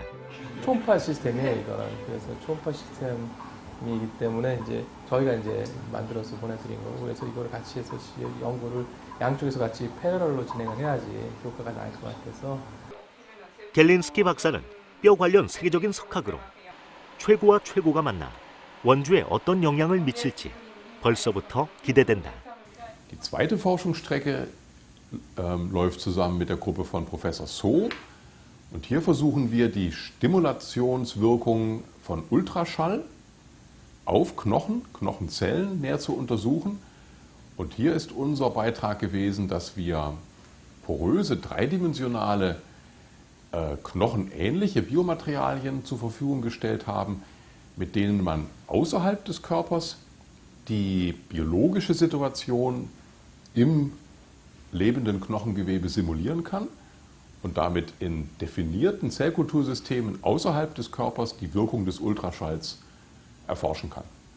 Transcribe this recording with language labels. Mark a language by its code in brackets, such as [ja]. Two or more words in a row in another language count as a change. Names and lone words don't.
[ko] 초음파 시스템이에요, 이거는. 그래서 초음파 시스템이기 때문에 이제 저희가 이제 만들어서 보내드린 거고, 그래서 이거를 같이 해서 연구를 양쪽에서 같이 패러럴로 진행을 해야지 효과가 날 것 같아서. 겔린스키 박사는 뼈 관련 세계적인 석학으로 최고와 최고가 만나 원주에 어떤 영향을 미칠지 벌써부터 기대된다. [de] Die zweite Forschungsstrecke läuft zusammen mit der Gruppe von Professor So. Und hier versuchen wir die Stimulationswirkung von Ultraschall auf Knochen, Knochenzellen näher zu untersuchen. Und hier ist unser Beitrag gewesen, dass wir poröse, dreidimensionale, knochenähnliche Biomaterialien zur Verfügung gestellt haben, mit denen man außerhalb des Körpers die biologische Situation im lebenden Knochengewebe simulieren kann und damit in definierten Zellkultursystemen außerhalb des Körpers die Wirkung des Ultraschalls erforschen kann.